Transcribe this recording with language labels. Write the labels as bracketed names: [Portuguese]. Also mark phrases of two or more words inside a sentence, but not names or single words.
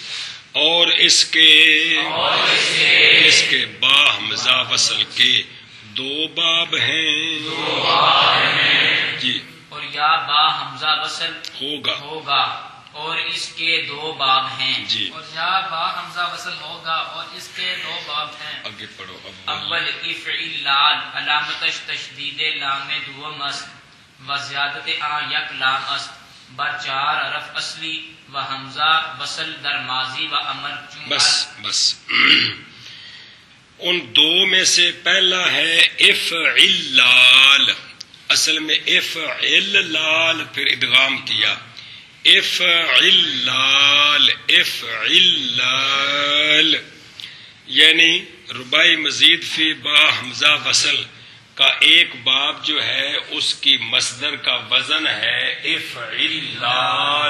[Urdu] اور اس کے با حمزہ وصل کے دو باب ہیں. جی. اور یا با حمزہ وصل ہوگا اور اس کے دو باب ہیں. جی. اور یا با حمزہ وصل ہوگا اور اس کے دو باب ہیں. آگے پڑھو. [Persian] اول افعل لال علامتش تشدید لام دوم است و زیادت یک لام است بر چار حرف اصلی و حمزہ وصل در ماضی و امر. [Urdu] بس ان دو میں سے پہلا ہے افعل لال. اصل میں افعل لال پھر ادغام کیا. افعل لال یعنی رباعی مزید فی با حمزہ وصل کا ایک باب جو ہے اس کی مصدر کا وزن ہے افعل لال.